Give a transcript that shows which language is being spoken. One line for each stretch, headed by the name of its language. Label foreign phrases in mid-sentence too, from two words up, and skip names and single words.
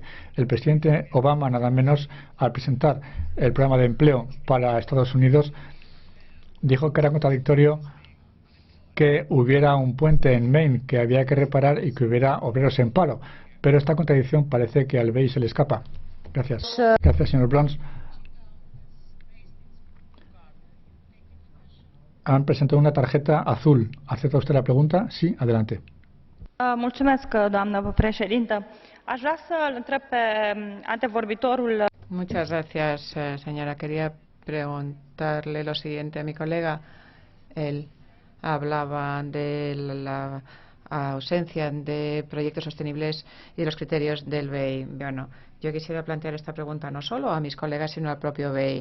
Spanish: El presidente Obama, nada menos, al presentar el programa de empleo para Estados Unidos, dijo que era contradictorio que hubiera un puente en Maine que había que reparar y que hubiera obreros en paro. Pero esta contradicción parece que al BEI se le escapa. Gracias. Gracias, señor Brons. Han presentado una tarjeta azul. ¿Acepta usted la pregunta? Sí, adelante.
Romanian: Mulțumesc, doamnă președintă. Aș vrea să-l întreb pe antevorbitorul.
Spanish: Muchas gracias, señora. Quería preguntarle lo siguiente a mi colega. Él hablaba de la ausencia de proyectos sostenibles y de los criterios del BEI. Bueno, yo quisiera plantear esta pregunta no solo a mis colegas, sino al propio BEI.